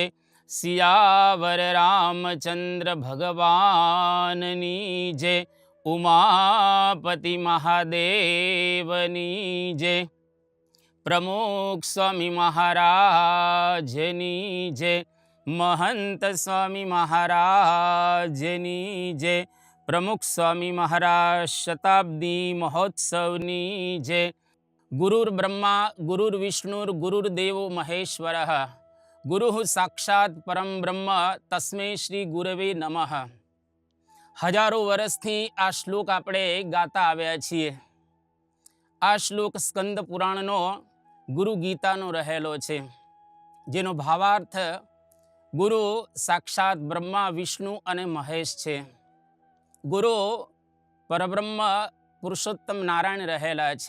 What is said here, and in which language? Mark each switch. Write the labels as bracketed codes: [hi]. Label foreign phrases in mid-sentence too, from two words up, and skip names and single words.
[gu] સિયાવર રામચંદ્ર ભગવાનની જય. ઉમાપતિ મહાદેવની જય. પ્રમુખ સ્વામી મહારાજની જય. મહંત સ્વામી મહારાજની જય. પ્રમુખ સ્વામી મહારાજ શતાબ્દી મહોત્સવની જય. [sa] गुरुर् ब्रह्मा गुरुर्विष्णुर् गुरुर्देवो महेश्वरः गुरुः साक्षात् परम ब्रह्म तस्मै श्री गुरवे नमः. [gu] હજારો વર્ષથી આ શ્લોક આપણે ગાતા આવ્યા છીએ. આ શ્લોક સ્કંદ પુરાણનો ગુરુ ગીતાનો રહેલો છે, જેનો ભાવાર્થ ગુરુ સાક્ષાત બ્રહ્મા વિષ્ણુ અને મહેશ છે. ગુરુ પરબ્રહ્મ પુરુષોત્તમ નારાયણ રહેલા છે.